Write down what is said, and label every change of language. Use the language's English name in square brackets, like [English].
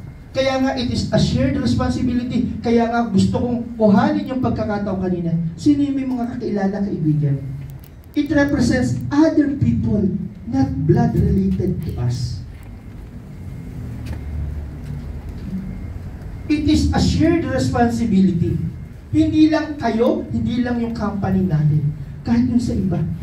[Filipino] Kaya nga, [English] it is a shared responsibility. [Filipino] Kaya nga, gusto kong kuhanin yung pagkakataon kanina. Sino yung may mga kakilala, kaibigan? [English] It represents other people, not blood-related to us. It is a shared responsibility. [Filipino] Hindi lang kayo, hindi lang yung company natin. Kahit yung sa iba.